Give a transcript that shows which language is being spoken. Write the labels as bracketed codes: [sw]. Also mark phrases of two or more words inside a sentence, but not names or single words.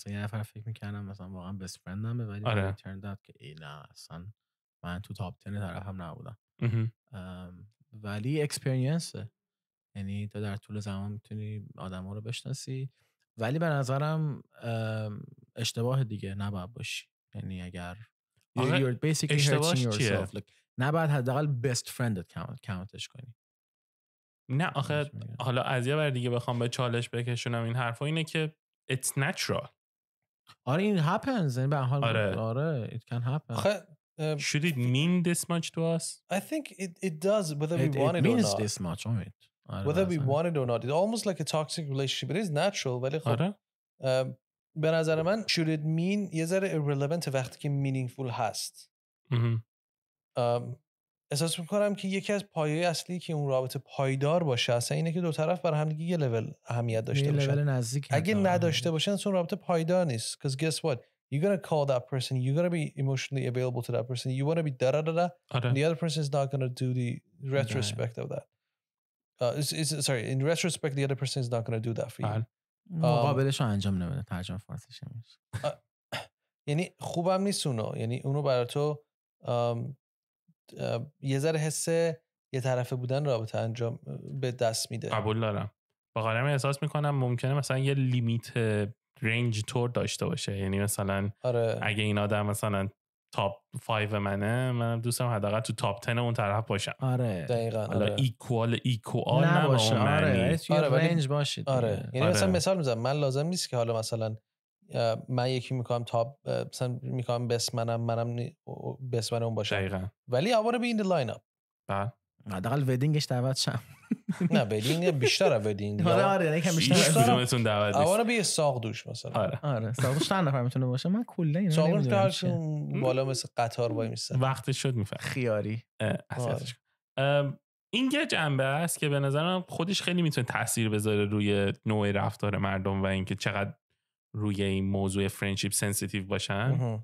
[fa] اصلا یه نفر فکر می‌کردم مثلا واقعا [en] best friend [fa] ولی [en] turned out [fa] که نه اصلا من تو تاپ 10 طرفم نبودم. ولی اکسپریانسه. یعنی تو در طول زمان میتونی آدما رو بشناسی ولی به نظرم اشتباه دیگه نباید باشی. یعنی اگر [en] you're basically hurting yourself like [fa] نباید حداقل [en] best friendت [fa] کامنتش کنی. نه آخه حالا از یه ور دیگه بخوام به چالش بکشونم این حرفا اینه که [en] it's natural. [fa] آره این happens. یعنی به هر حال آره [en] it can happen. Should it mean this much to us? I think it does whether we want it or not. It means this much on it. Whether we want it or not. It's almost like a toxic relationship. It is natural ولی خب به نظر من should it mean یه ذره irrelevant وقتی که meaningful هست. [fa] احساس میکنم که یکی از پایه‌های اصلی که اون رابطه پایدار باشه اصلا اینه که دو طرف برای هم دیگه یه لول اهمیت داشته باشن. اگه نداشته باشن اون رابطه پایدار نیست. [en] Because guess what? You're going to call that person. You're going to be emotionally available to that person. You want to be da-da-da-da. And the other person is not going to do the retrospect of that. Sorry, in retrospect, the other person is not going to do that for you. [fa] مقابلش رو انجام نمیده. ترجمه فارسیش میشه. یعنی خوبم نیست اونو. یعنی اونو برای تو یه ذره حس یه طرفه بودن رابطه انجام به دست میده. قبول دارم. واقعا احساس میکنم ممکنه مثلا یه [en] limit range [fa] تور داشته باشه. یعنی مثلا اگه این آدم مثلا تاپ 5 من دوست دارم حداقل تو تاپ 10 اون طرف باشم. آره دقیقاً. حالا ایکوال نباشه. آره رنج باشید. آره یعنی مثلا مثال میزنم من لازم نیست که حالا مثلا من یکی میکنم تاپ مثلا میکنم بست منم بست من اون باشم دقیقاً. [en] ولی I want to be in the lineup. [fa] حداقل ودینگش دعوت شم. نه ودینگ بیشتر از ودینگ. آره یعنی یکم بیشتر. کدومتون دعوت نیست؟ [en] I want to be a [fa] ساق دوش مثلا. آره ساق دوش چند نفر میتونه باشه؟ من کلا اینا ساق دوش بالا مثل قطار وای میسن. وقتش شد میفهم. خیاری. این یه جنبه است که به نظرم خودش خیلی میتونه تاثیر بذاره روی نوع رفتار مردم و اینکه چقدر روی این موضوع فرندشیپ سنسیتیو باشن.